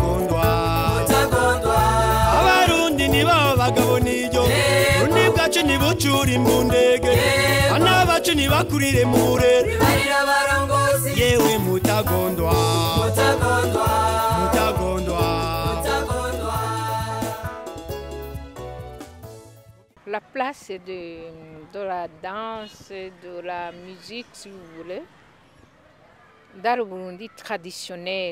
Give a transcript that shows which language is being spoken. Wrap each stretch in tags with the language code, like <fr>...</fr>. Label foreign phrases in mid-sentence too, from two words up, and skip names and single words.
<rn>Abarundi ni babo bagabo nijo undi bwacu ni buto gucura imbundege bana bacu nibakurire murere yewe mutagondwa</rn> <fr>La place de la danse, de la musique, si vous voulez, dans le Burundi traditionnel.</fr>